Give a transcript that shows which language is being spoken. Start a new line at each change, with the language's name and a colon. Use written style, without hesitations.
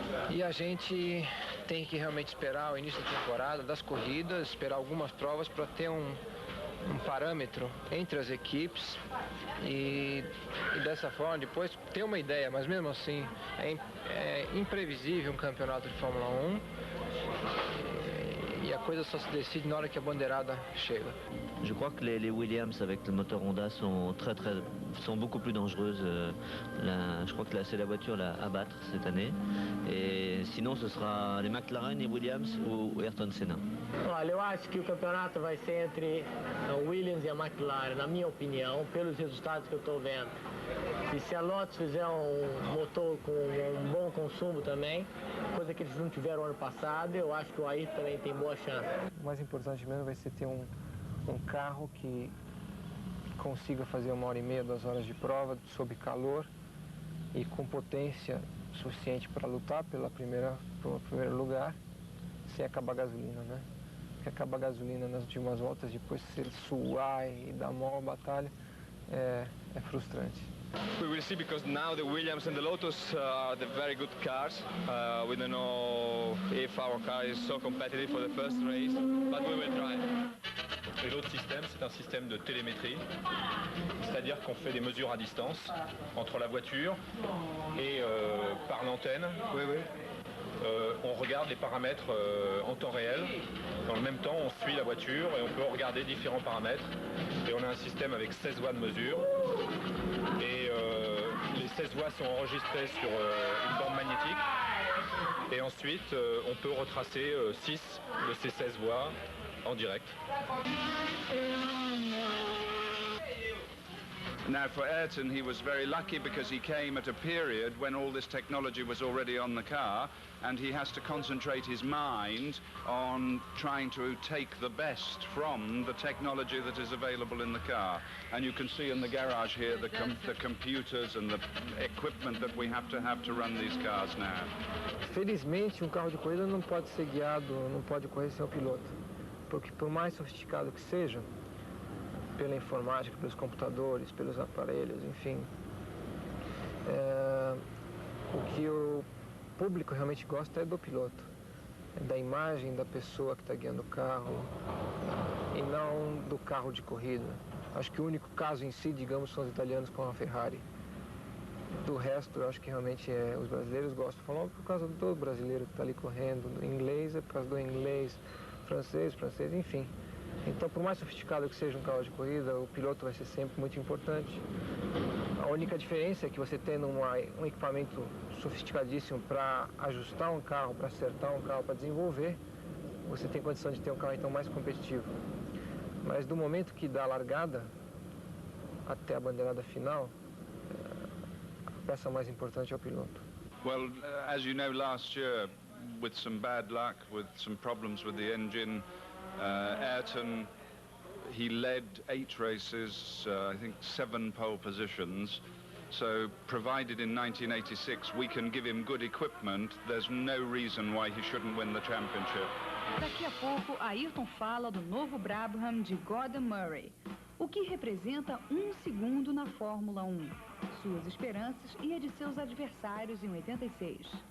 Portuguese: E a gente tem que realmente esperar o início da temporada, das corridas, esperar algumas provas para ter um parâmetro entre as equipes e dessa forma depois ter uma ideia, mas mesmo assim é imprevisível um campeonato de Fórmula 1 e a coisa só se decide na hora que a bandeirada chega.
French: Je crois que les Williams avec le moteur Honda sont beaucoup plus dangereuses. Je crois que c'est la voiture à battre cette année. Et sinon, ce sera les McLaren et Williams ou Ayrton Senna.
Portuguese: Olha, eu acho que o campeonato vai ser entre a Williams e a McLaren, na minha opinião, pelos resultados que eu estou vendo. E se a Lotus fizer um motor com um bom consumo também, coisa que eles não tiveram ano passado, eu acho que o Ayrton também tem boa chance. O mais importante mesmo vai ser ter um carro que consiga fazer 1h30, 2 horas de prova sob calor e com potência suficiente para lutar pelo primeiro lugar, sem acabar a gasolina, né? Porque acabar a gasolina nas últimas voltas, depois se ele suar e dar maior batalha, é frustrante.
English: We will see, because now the Williams and the Lotus are the very good cars. We don't know if our car is so competitive for the first race, but we will try.
French: Et l'autre système, c'est un système de télémétrie, c'est-à-dire qu'on fait des mesures à distance entre la voiture et par l'antenne. On regarde les paramètres en temps réel. Dans le même temps, on suit la voiture et on peut regarder différents paramètres. Et on a un système avec 16 voies de mesure. Et les 16 voies sont enregistrées sur une bande magnétique. Et ensuite, on peut retracer 6 de ces 16 voies en direct.
English: Now for Ayrton, he was very lucky because he came at a period when all this technology was already on the car, and he has to concentrate his mind on trying to take the best from the technology that is available in the car. And you can see in the garage here the computers and the equipment that we have to run these cars now.
Portuguese: Felizmente, carro de corrida não pode ser guiado, não pode correr sem o piloto. Porque por mais sofisticado que seja, pela informática, pelos computadores, pelos aparelhos, enfim, o que o público realmente gosta é do piloto, é da imagem da pessoa que está guiando o carro e não do carro de corrida. Acho que o único caso em si, digamos, são os italianos com a Ferrari. Do resto, eu acho que realmente os brasileiros gostam. Falando por causa do brasileiro que está ali correndo, do inglês é por causa do inglês, francês, enfim. Então, por mais sofisticado que seja um carro de corrida, o piloto vai ser sempre muito importante. A única diferença é que você tendo um equipamento sofisticadíssimo para ajustar um carro, para acertar um carro, para desenvolver, você tem condição de ter um carro então mais competitivo. Mas do momento que dá a largada até a bandeirada final, a peça mais importante é o piloto.
English: Well, as you know, last year, with some bad luck, with some problems with the engine, Ayrton, he led 8 races, I think 7 pole positions. So, provided in 1986 we can give him good equipment, there's no reason why he shouldn't win the championship.
Portuguese: Daqui a pouco, Ayrton fala do novo Brabham de Gordon Murray, o que representa 1 segundo na Fórmula 1, suas esperanças e a de seus adversários em 86.